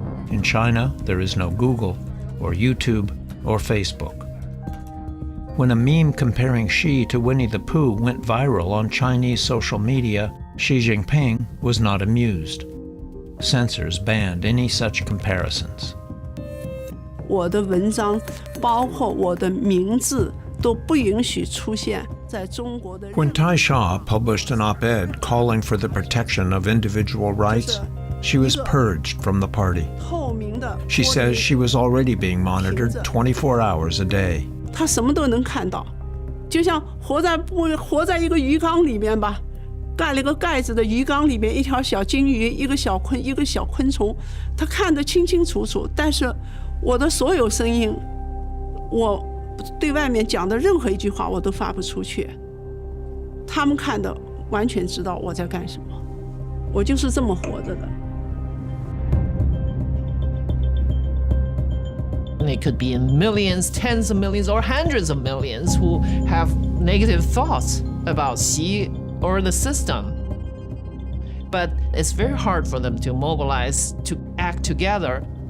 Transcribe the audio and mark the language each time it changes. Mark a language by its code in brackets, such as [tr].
[en] In China, there is no Google, or YouTube, or Facebook. When a meme comparing Xi to Winnie the Pooh went viral on Chinese social media, Xi Jinping was not amused. Censors banned any such comparisons. [zh] 我的文章包括我的名字都不允许出现在中国的。 [en] When Tai Shaw published an op-ed calling for the protection of individual rights, she was purged from the party. She says she was already being monitored 24 hours a day. [zh] 他什么都能看到，就像活在一个鱼缸里面吧，盖了个盖子的鱼缸里面，一条小金鱼，一个小昆虫，他看得清清楚楚。但是我的所有声音，我对外面讲的任何一句话我都发不出去，他们看的完全知道我在干什么，我就是这么活着的。 [en] It could be in millions, tens of millions, or hundreds of millions who have negative thoughts about Xi or the system. But it's very hard for them to mobilize, to act together.